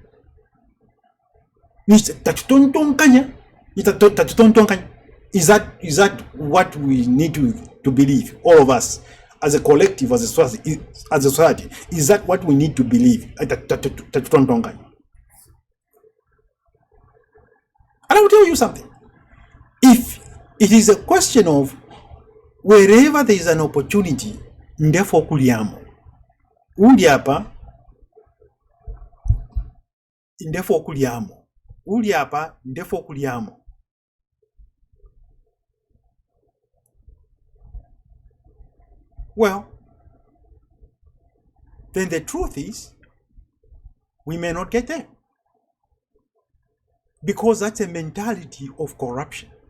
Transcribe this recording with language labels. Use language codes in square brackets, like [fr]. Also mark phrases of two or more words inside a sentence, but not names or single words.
[en] Is that what we need to believe, all of us, as a collective, as a society? Is that what we need to believe? And I will tell you something. If it is a question of wherever there is an opportunity, [bem] ndefo kuliamo. Uli hapa, ndefo kuliamo. Uli hapa, ndefo kuliamo. [en] Well, then the truth is, we may not get there. Because that's a mentality of corruption.